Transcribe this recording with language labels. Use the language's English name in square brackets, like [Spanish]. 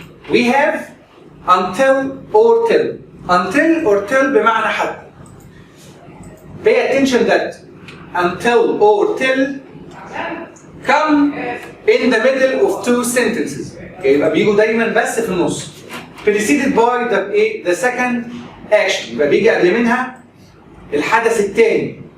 [English] We have until or till. Until or till بمعنى حتى. Pay attention that until or till come in the middle of two sentences. [Arabic] يبقى بيجوا دايما بس في النص. [English] Preceded by the second action. [Arabic] يبقى بيجي قبل منها الحدث الثاني.